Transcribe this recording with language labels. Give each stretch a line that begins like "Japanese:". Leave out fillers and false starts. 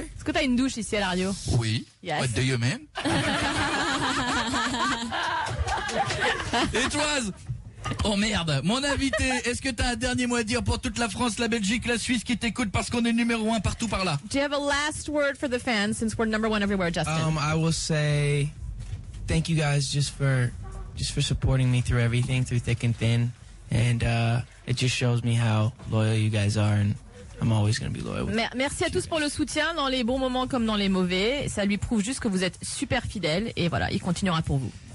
French: Est-ce que t'as une douche ici à la radio? Oui.
English: Yes. What do you mean? Et Toise.
French: Oh merde, mon invité, est-ce que t'as un dernier mot à dire pour toute la France, la Belgique, la Suisse qui t'écoutent parce qu'on est numéro 1 partout par là?
English: Do you have a last word for the fans since we're number 1 everywhere, Justin? I will say thank you guys just for supporting me through everything, through thick and thin, and it just shows me how loyal you guys are, and I'm always going to be loyal.
French: Merci à tous pour le soutien dans les bons moments comme dans les mauvais. Ça lui prouve juste que vous êtes super fidèles et voilà, il continuera pour vous.